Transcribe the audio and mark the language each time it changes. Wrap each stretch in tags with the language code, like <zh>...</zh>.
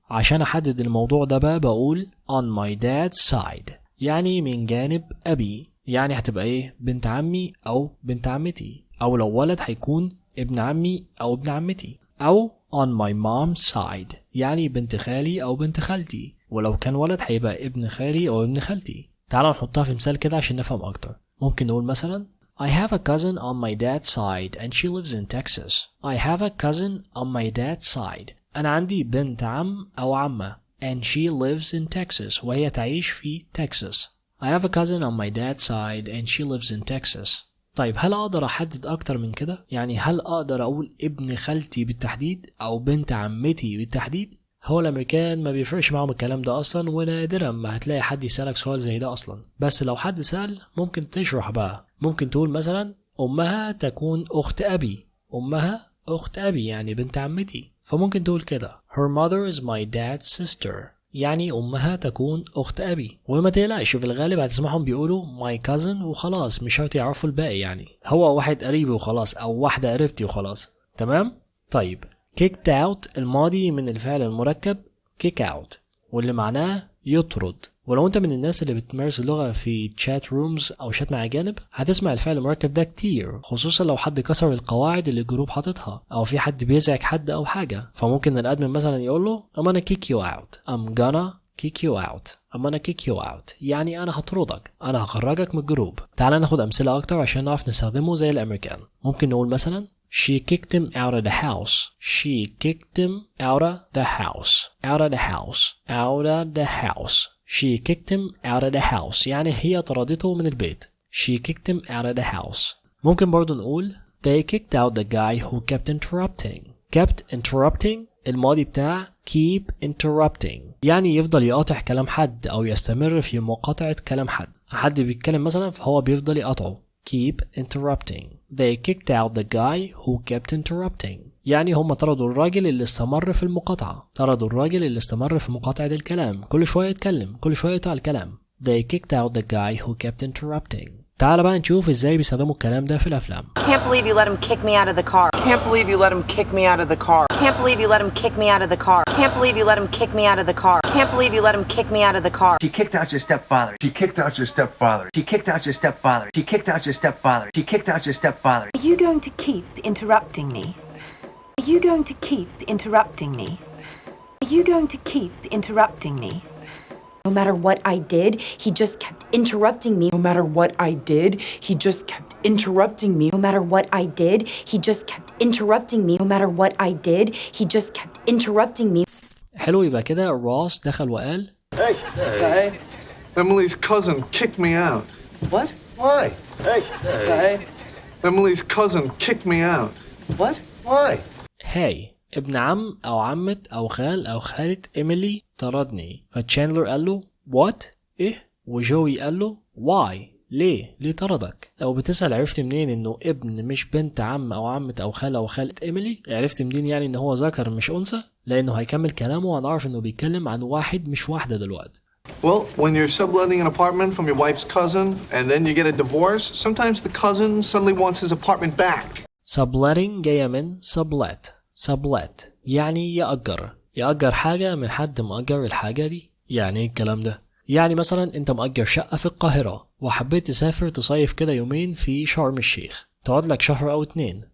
<ar>عشان أحدد الموضوع ده بقى بقول</ar> <en>on my dad's side</en> <ar>يعني من جانب أبي، يعني هتبقى إيه؟ بنت عمي أو بنت عمتي، أو لو ولد هيكون ابن عمي أو ابن عمتي، أو</ar> <en>on my mom's side</en> <ar>يعني بنت خالي أو بنت خالتي، ولو كان ولد هيبقى ابن خالي أو ابن خالتي. تعالوا نحطها في مثال كده عشان نفهم أكتر. ممكن نقول مثلا</ar> <en>I have a cousin on my dad's side and she lives in Texas. I have a cousin on my dad's side.</en> <ar>أنا عندي بنت عم أو عمة</ar> <en>and she lives in Texas</en> <ar>وهي تعيش في تكساس.</ar> <en>I have a cousin on my dad's side and she lives in Texas.</en> <ar>طيب هل أقدر أحدد أكتر من كده؟ يعني هل أقدر أقول ابن خالتي بالتحديد أو بنت عمتي بالتحديد؟ هو الأمريكان ما بيفرقش معهم الكلام ده أصلا، ونادرا ما هتلاقي حد يسألك سؤال زي ده أصلا. بس لو حد سأل ممكن تشرح بقى. ممكن تقول مثلا أمها تكون أخت أبي. أمها أخت أبي يعني بنت عمتي، فممكن تقول كده</ar> <en>Her mother is my dad's sister</en> <ar>يعني أمها تكون أخت أبي. وما تقلقش في الغالب هتسمعهم بيقولوا</ar> <en>my cousin</en> <ar>وخلاص، مش شرط يعرفوا الباقي، يعني هو واحد قريبي وخلاص أو واحدة قريبتي وخلاص. تمام؟ طيب kicked out الماضي من الفعل المركب kick out واللي معناه يطرد. ولو انت من الناس اللي بتمارس اللغة في تشات رومز او شات مع اجانب هتسمع الفعل المركب ده كتير، خصوصا لو حد كسر القواعد اللي الجروب حاططها او في حد بيزعج حد او حاجة. فممكن الادمن مثلا يقول له</ar> <en>I'm gonna kick you out. I'm gonna kick you out.</en> <ar>I'm gonna kick you out يعني انا هطردك، انا هخرجك من الجروب. تعال ناخد امثلة اكتر عشان نعرف نستخدمه زي الامريكان.</ar> <en>ممكن نقول مثلا She kicked him out of the house. She kicked him out of the house. Out of the house. Out of the house. She kicked him out of the house</en> <ar>يعني هي طردته من البيت.</ar> <en>She kicked him out of the house.</en> <ar>ممكن برضو نقول</ar> <en>They kicked out the guy who kept interrupting.</en> <ar>Kept interrupting الماضي بتاع keep interrupting يعني يفضل يقاطع كلام حد أو يستمر في مقاطعة كلام حد بيتكلم مثلا فهو بيفضل يقاطعه.</ar> <en>Keep interrupting. They kicked out the guy who kept interrupting</en> <ar>يعني هم طردوا الراجل اللي استمر في المقاطعة. طردوا الراجل اللي استمر في مقاطعة الكلام، كل شوية يتكلم، كل شوية يقطع الكلام.</ar> <en>They kicked out the guy who kept interrupting.</en> <ar>تعال بقى نشوف ازاي بيستخدموا الكلام ده في الافلام.</ar> <en>Can't believe you let him kick me out of the car. Can't believe you let him kick me out of the car. Can't believe you let him kick me out of the car. Can't believe you let him kick me out of the car. Can't believe you let him kick me out of the car. She kicked out your stepfather. She kicked out your stepfather. She kicked out your stepfather. She kicked out your stepfather. She kicked out your stepfather. Are you going to keep interrupting me? Are you going to keep interrupting me? Are you going to keep interrupting me? No matter what I did, he just kept interrupting me. No matter what I did, he just kept interrupting me. No matter what I did, he just kept interrupting me. No matter what I did, he just kept interrupting me. حلو، يبقى كده راس دخل وقال Hey. Emily's cousin kicked me out. What? Why? Hey. Emily's cousin kicked me out. What? Why?</en> <ar>هاي ابن عم أو عمة أو خال أو خالة إيميلي طردني. فتشاندلر قال له what؟ إيه؟ وجوي قال له why؟ ليه طردك؟ لو بتسأل عرفت منين إنه ابن مش بنت عم أو عمة أو خال أو خالة إيميلي؟ عرفت منين يعني إن هو ذكر مش أنثى؟ لأنه هيكمل كلامه وهنعرف إنه بيتكلم عن واحد مش واحدة دلوقتي.</ar> <en>Well, when you're subletting an apartment from your wife's cousin and then you get a divorce, sometimes the cousin suddenly wants his apartment back.</en> <ar>Subletting جاية من sublet يعني يأجر حاجة من حد مأجر الحاجة دي. يعني الكلام ده يعني مثلا انت مأجر شقة في القاهرة وحبيت تسافر تصيف كده يومين في شرم الشيخ، تقعد لك شهر أو 2.</ar>